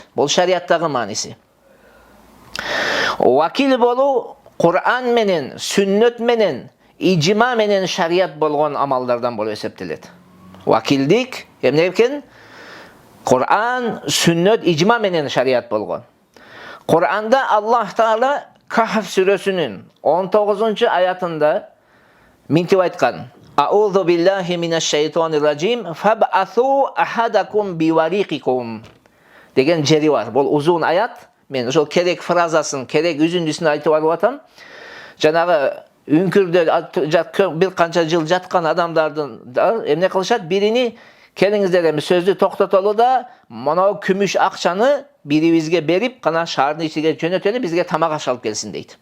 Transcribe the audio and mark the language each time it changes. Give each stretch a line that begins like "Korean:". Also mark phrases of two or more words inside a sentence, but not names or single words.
Kyrgyz: Бул шарияттагы мааниси. Вакил болуу Кур'ан менен, сүннөт менен, ижма менен шарият болгон амалдардан болуп эсептелет. Вакилдик эмне экен? Кур'ан, сүннөт, ижма менен шарият болгон. Кур'анда Аллах Таала Кахф сүрөсүнүн 19-аятында минтип айткан:
Arabic: أعوذ بالله من الشيطان الرجيم فابعثوا أحدكم بورقكم
Kyrgyz: деген жери бар. Бул узун аят. Мен ошол керек фразасын, керек үзүндүсүн айтып алып атам. Жанагы үңкүрдө бир канча жыл жаткан адамдардын эмне кылышат? Бирини келиңиздер эми сөздү токтотолу да, монау күмүш акчаны бирибизге берип, кана шаардын ичиге жөнөтөлү, бизге тамак аш алып келсин дейт.